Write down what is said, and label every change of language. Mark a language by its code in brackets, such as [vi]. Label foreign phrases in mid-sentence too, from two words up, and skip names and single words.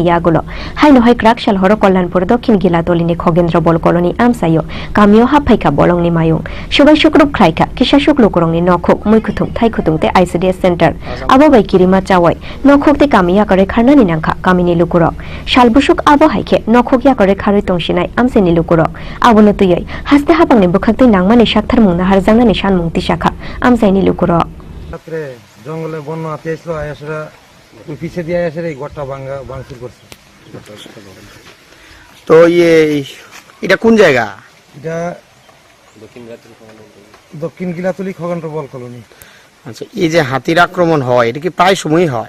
[trp] Yagulo, Haino Hai Krakshal Horo Kollanpur Dokhin Gilatolini Kogendra Bol Colony Amsayo, Kamio Hapaika Bolongni Mayung, Shubai Shukrup Kraika, Kishashuk Lokorongni Nokuk, Muikutung, Taikutung, the ICDS Center, Abobai Kirima Chawai, Nokuk the Kamiya Kare Karnani Nanka, Kamini Lukuro, Shalbushuk Abo Haike, Nokuk Yakare Karitong Shinai, Amsini Lukuro, Abunutuyai, Haste Hapang Bukakti Nangmani Shaktar Mung Harzanga Nishan Mungti Shaka, Amsaini Lukuro. [bn] জঙ্গলে বন্য হাতি আসলো, আয়াসরা ওই পিছিয়ে দিয়ে আয়াসের এই ঘরটা ভাঙচুর করছে। তো এটা কোন জায়গা? এটা দক্ষিণ গিলাতলি খগেন্দ্র বল কলোনি। আচ্ছা, এই যে হাতির আক্রমণ হয় এটা কি প্রায় সময়ই হয়?